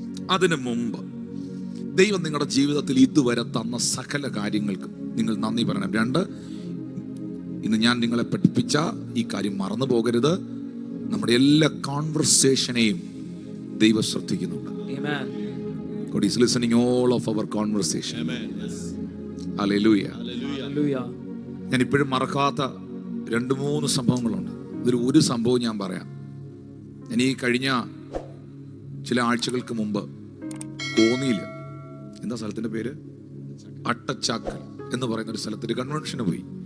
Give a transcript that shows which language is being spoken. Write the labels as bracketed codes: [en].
[ml] അതിനു മുമ്പ് ദൈവം നിങ്ങളുടെ ജീവിതത്തിൽ ഇതുവരെ തന്ന സകല കാര്യങ്ങൾക്കും നിങ്ങൾ നന്ദി പറയണം. 2, ഇന്ന് ഞാൻ നിങ്ങളെ പഠിപ്പിച്ച ഈ കാര്യം മറന്നു പോകരുത്. നമ്മുടെ എല്ലാ കോൺവെർസേഷനെയും ദൈവം ശ്രദ്ധിക്കുന്നുണ്ട്. [en] God is listening all of our conversation. Hallelujah. [ml] ഞാൻ ഇപ്പോഴും മറക്കാത്ത 2-3 സംഭവങ്ങളുണ്ട്. ഒരു സംഭവം ഞാൻ പറയാം. ഞാൻ ഈ കഴിഞ്ഞ ചില ആഴ്ചകൾക്ക് മുമ്പ് കോന്നിയിൽ, എന്താ സ്ഥലത്തിന്റെ പേര്, അട്ടച്ചാക്കൽ എന്ന് പറയുന്ന ഒരു സ്ഥലത്തൊരു കൺവെൻഷന് പോയി.